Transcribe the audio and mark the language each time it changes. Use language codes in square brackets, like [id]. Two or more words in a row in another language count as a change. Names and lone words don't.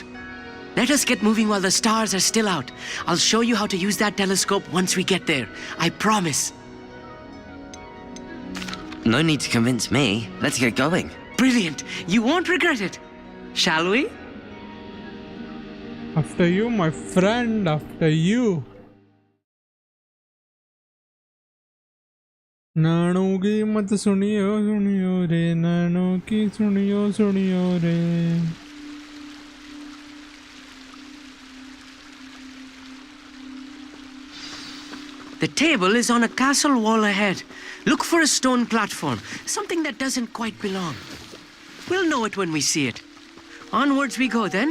[en] Let us get moving while the stars are still out. I'll show you how to use that telescope once we get there. I promise. No need to convince me. Let's get going. Brilliant. You won't regret it. Shall we? After you, my friend, after you. [hi] नानों की मत सुनियो सुनियो रे नानों की सुनियो सुनियो रे [en] The table is on a castle wall ahead. Look for a stone platform, something that doesn't quite belong. We'll know it when we see it. Onwards we go then.